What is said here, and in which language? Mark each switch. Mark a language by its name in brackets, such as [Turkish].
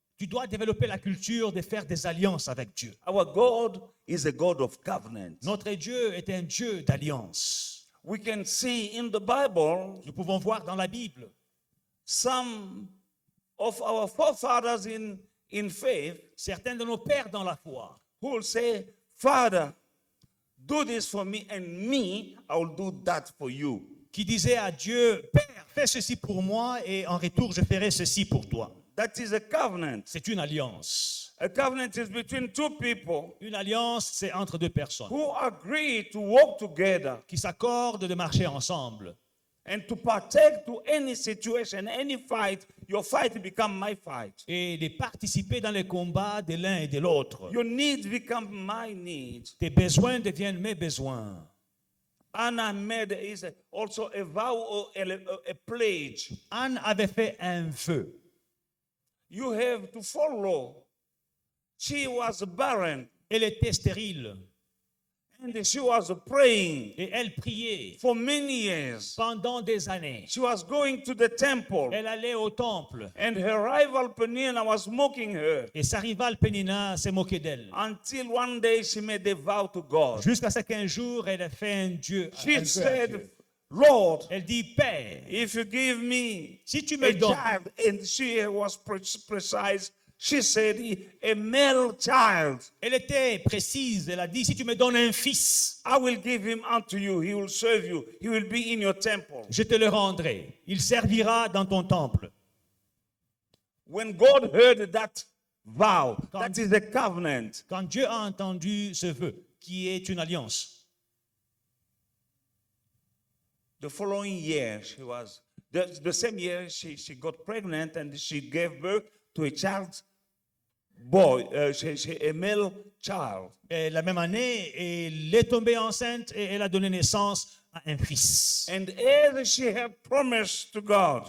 [French] Tu dois développer la culture de faire des alliances avec Dieu. [English] Our God is a God of covenant. [French] Notre Dieu est un Dieu d'alliance. [English] We can see in the Bible [French] Nous pouvons voir dans la Bible [English] some of our forefathers in faith [French] certains de nos pères dans la foi [English] who will say, "Father, do this for me, and me, I will do that for you." [French] qui disaient à Dieu, Père, fais ceci pour moi et en retour je ferai ceci pour toi. [English] That is a covenant. [French] C'est une alliance. [English] A covenant is between two people [French] Une alliance, c'est entre deux personnes [English] who agree to work together [French] qui s'accordent de marcher ensemble [English] and to partake to any situation, any fight. Your fight become my fight. [French] et de participer dans les combats de l'un et de l'autre. [English] Your needs become my needs. [French] Tes besoins deviennent mes besoins. [English] Anna made also a vow or a pledge. [French] Anne avait fait un vœu. [English] You have to follow. She was barren [French] Elle était stérile [English] and she was praying [French] et elle priait [English] for many years. [French] pendant des années. [English] She was going to the temple [French] Elle allait au temple [English] and her rival Peninnah was mocking her [French] et sa rivale Pénina s'est moquée d'elle. [English] until one day she made a vow to God. [French] Jusqu'à ce qu'un jour, elle a fait un Dieu. un vœu à [English] She said, [French] Dieu. [English] "Lord, [French] Elle dit, Père, [English] if you give me [French] si tu [English] a [French] me donnes, [English] child," and she was precise, she said, a male child. [French] Elle était précise. Elle a dit, si tu me donnes un fils, [English] I will give him unto you. He will serve you. He will be in your temple. [French] je te le rendrai. Il servira dans ton temple. [English] When God heard that vow, that is a covenant. [French] Quand Dieu a entendu ce vœu, qui est une alliance, [English] The following year, the same year, she got pregnant and she gave birth to a child, boy, a male child. [French] et la même année, elle est tombée enceinte et elle a donné naissance à un fils. [English] And as she had promised to God,